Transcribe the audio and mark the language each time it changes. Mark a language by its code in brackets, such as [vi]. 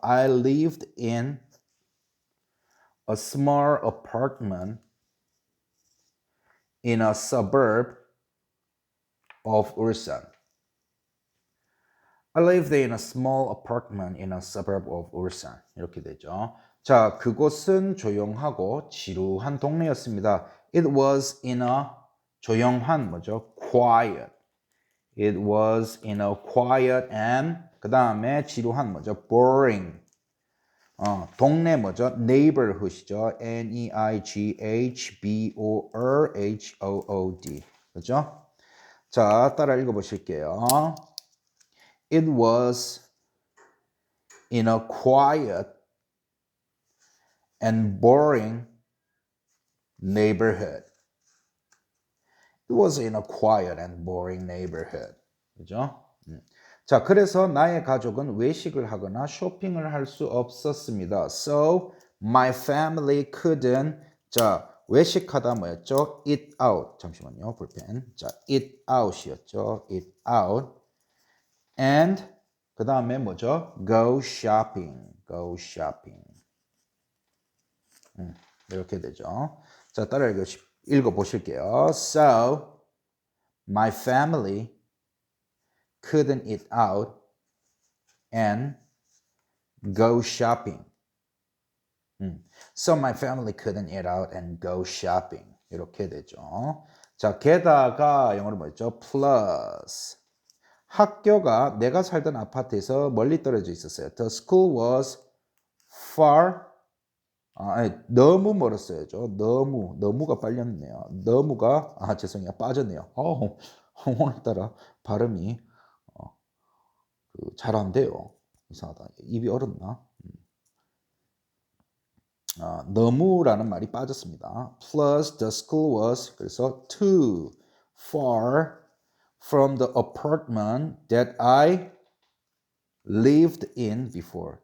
[en] I lived in a small apartment in a suburb of 울산. I lived in a small apartment in a suburb of 울산. [ko] 이렇게 되죠. 자, 그곳은 조용하고 지루한 동네였습니다. [en] It was in a [ko] 조용한 뭐죠? [en] Quiet. It was in a quiet and [ko] 그 다음에 지루한 뭐죠? [en] Boring. [ko] 동네 뭐죠? [en] Neighborhood이죠. N-E-I-G-H-B-O-R-H-O-O-D. [ko] 그죠? 자, 따라 읽어보실게요. [en] It was in a quiet and boring neighborhood. It was in a quiet and boring neighborhood. [ko] 그죠? 자, 그래서 나의 가족은 외식을 하거나 쇼핑을 할 수 없었습니다. [en] So my family couldn't. [ko] 자, 외식하다 뭐였죠? [en] Eat out. [ko] 잠시만요, 볼펜. 자, [en] eat out [ko] 이었죠. [en] Eat out. And [ko] 그 다음에 뭐죠? [en] Go shopping. Go shopping. [ko] 이렇게 되죠. 자, 따라 읽어보실게요. [en] So, my family couldn't eat out and go shopping. So, my family couldn't eat out and go shopping. [ko] 이렇게 되죠. 자, 게다가 영어로 뭐였죠? [en] Plus. [ko] 학교가 내가 살던 아파트에서 멀리 떨어져 있었어요. [en] The school was far. [ko] 아니, 너무 멀었어요죠. 너무가 빨렸네요. 너무가 죄송해요. 빠졌네요. 오늘따라 발음이 잘 안 돼요. 이상하다. 입이 얼었나? 너무라는 말이 빠졌습니다. [en] Plus the school was [ko] 그래서 [en] too far from the apartment that I lived in before.